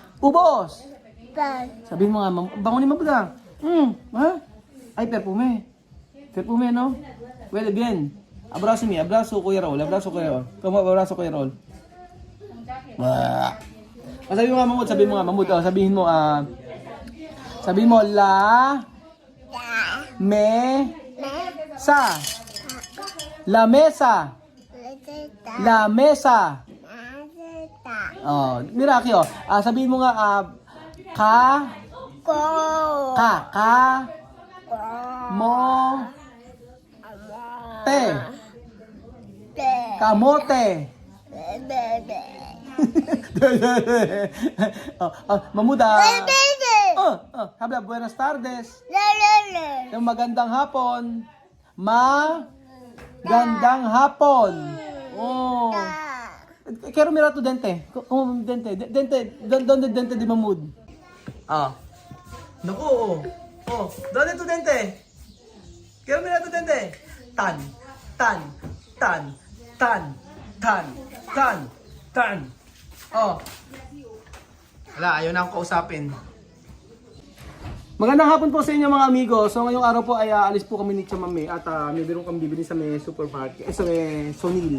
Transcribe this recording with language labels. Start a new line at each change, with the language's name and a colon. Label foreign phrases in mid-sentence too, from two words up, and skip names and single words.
Filipino: Ubos! Pan. Sabihin mo nga, bangunin mo ba? Ha? Ay, perfume. Perfume, no?
Spanish: Well, bien. Abrazo mi, abrazo Kuya Raul, abrazo Kuya Raul. Come, abrazo Kuya Raul.
Filipino: Sabihin mo nga, Mamud, sabihin mo nga, Mamud, sabihin mo, sabihin mo,
Spanish: mesa. La mesa. La mesa.
Filipino: Oh, Miraki, oh. Sabihin mo nga, Ko. mo, te. Te. Kamote. Bebe. Mamuda. Bebe.
Spanish: Habla, buenas tardes. Lele.
Filipino: Yung magandang hapon. Gandang hapon.
Spanish: Oh. Quiero mirar tu dente. Como dente. ¿Dónde el dente de Mamud? Naku, ¿Dónde tu dente? Quiero mirar tu dente. Tan.
Filipino: Wala, ayaw na akong kausapin. Magandang hapon po sa inyo mga amigo. So ngayong araw po ay alis po kami ni Chamame at may biro kami bibili sa may supermarket, sa may Sonil.